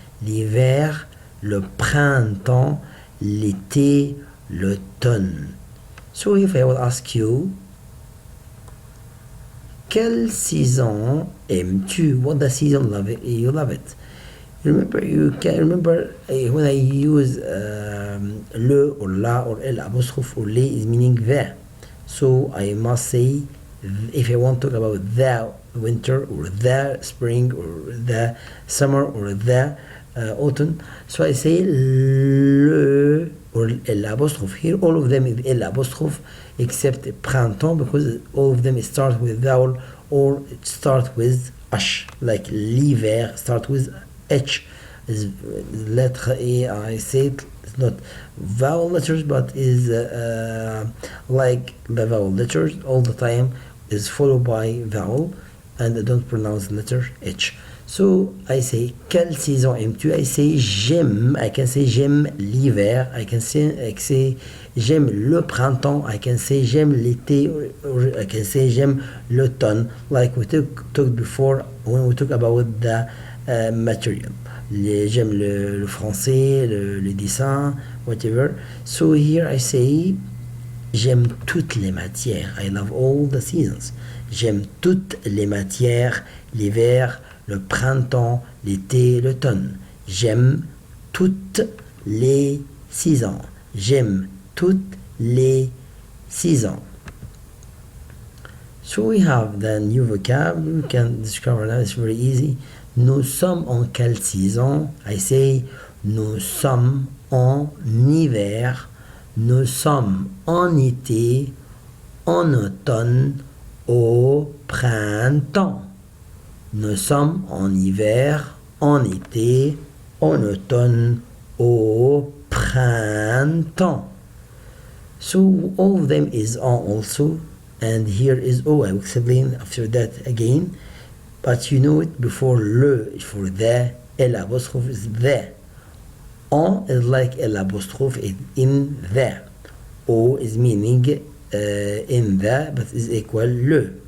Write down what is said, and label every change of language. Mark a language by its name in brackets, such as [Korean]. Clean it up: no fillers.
[French] L'hiver, le printemps, l'été, l'automne. [English] So if I will ask you, [French] quelle saison aimes-tu? [English] What the season you love it? You can remember when I use le or la or el apostrophe or les is meaning the. So I must say, if I want to talk about the winter or the spring or the summer or the autumn, so I say le or l'apostrophe. Here all of them is l'apostrophe except printemps, because all of them start with vowel or start with h, like l'hiver start with h. Is letter A, I say it's not vowel letters, but is like the vowel letters all the time is followed by vowel, and I don't pronounce letter H. So I say, [French] quelle saison aimes-tu? [English] I say j'aime. I can say [French] j'aime l'hiver. [English] I can say [French] j'aime le printemps. [English] I can say [French] j'aime l'été. [English] Or I can say [French] j'aime l'automne. [English] Like we talked before when we talk about the material. [French] J'aime le français, le dessin, [English] whatever. So here I say [French] j'aime toutes les matières. [English] I love all the seasons. [French] J'aime toutes les matières, l'hiver, le printemps, l'été, l'automne. J'aime toutes les saisons. J'aime toutes les saisons. [English] So we have the new vocab. We can discover now. It's very easy. [French] Nous sommes en quelle saison? [English] I say [French] nous sommes en hiver. Nous sommes en été, en automne, au printemps. Nous sommes en hiver, en été, en automne, au printemps. [English] So all of them is on also, and here is O. I will explain after that again. But you know it before le, for the, L apostrophe is the. En is like L apostrophe is in the. O is meaning in the, but is equal le.